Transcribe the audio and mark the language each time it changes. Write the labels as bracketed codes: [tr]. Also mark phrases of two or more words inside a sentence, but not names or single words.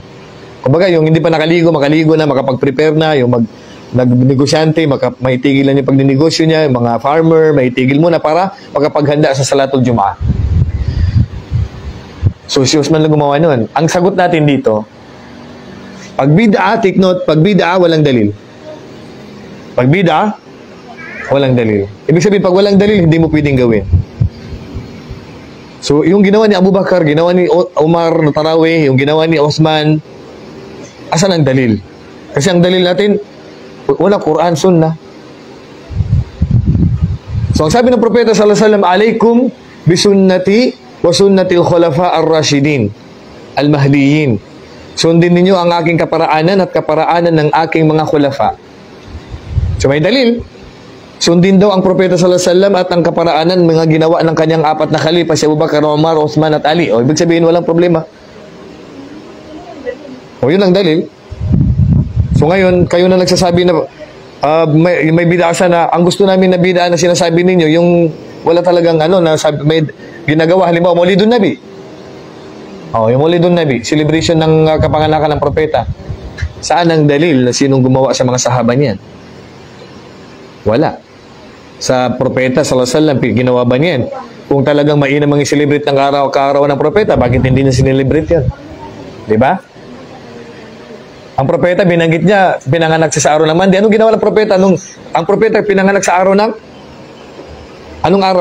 [tl] Kumbaga, yung hindi pa nakaligo na, makapag-prepare na, yung nag-negosyante, maitigil lang yung pagninegosyo niya, yung mga farmer, maitigil muna para makapaghanda sa Salatul Jum'ah. So, si Osman lang gumawa nun. Ang sagot natin dito, pag bid'a, [en] take note, [tl] pag bid'a, walang dalil. Pag bid'a, walang dalil. Ibig sabihin, pag walang dalil, hindi mo pwedeng gawin. So, yung ginawa ni Abu Bakar, ginawa ni Umar na Tarawih, yung ginawa ni Osman, asan ang dalil? Kasi ang dalil natin, wala Quran, Sunnah. So, ang sabi ng Propeta [ar] صلى الله عليه وسلم، عليكم بسنتي وسنة الخلفاء الراشدين المهديين. [tl] Sundin ninyo ang aking kaparaanan at kaparaanan ng aking mga khulafa. So, may dalil. Sundin daw ang Propeta [ar] صلى الله عليه وسلم [tl] at ang kaparaanan mga ginawa ng kanyang apat na khalifa, si Abu Bakar, Umar, Uthman at Ali. O, ibig sabihin, walang problema. O, yun ang dalil. So, ngayon, kayo na nagsasabi na may bid'a na, ang gusto namin na bid'a na sinasabi ninyo, yung wala talagang may ginagawa, halimbawa, Maulidun Nabi. O, yung Maulidun Nabi, celebration ng kapanganakan ng Propeta. Saan ang dalil na sinong gumawa sa mga sahaba niyan? Wala. Sa Propeta [ar] صلى الله عليه وسلم, [tl] ginawa ba niyan? Kung talagang mainam ang i-celebrate ng kaarawan ng Propeta, bakit hindi na sinelebrate yan? Diba? Ang Propeta, binanggit niya, pinanganak siya sa araw ng Monday. Anong ginawa ng Propeta? Ang Propeta, pinanganak sa araw ng? Anong araw?